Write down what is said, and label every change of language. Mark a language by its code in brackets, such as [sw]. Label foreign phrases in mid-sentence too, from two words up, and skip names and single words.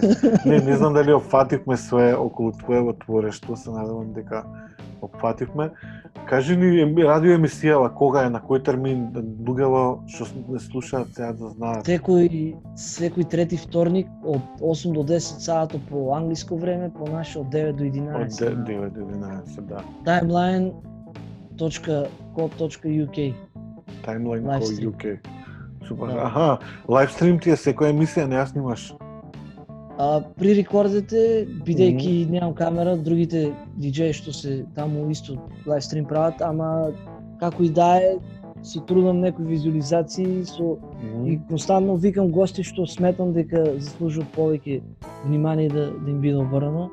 [mk] Не знам дали опфативме све околу твоето творештво, се надевам дека опфативме. Кажи ни радио емисијава кога е, на кој термин, луѓето што не слушаат сега да знаат. Секој трети вторник од 8 до 10 сато по англиско време, по наше од 9 до 11. Од 9 до 11, да. Timeline.co.uk. Timeline.co.uk. Супер. Аха, лайвстрим ти е секоја емисија, не ја снимаш? При рекордите, бидејќи немам камера, другите диџеи што се таму исто лайвстрим прават, ама како и да е, се трудам некои визуализации и константно викам гости што сметам дека заслужуваат повеќе внимание да им биде обрнато.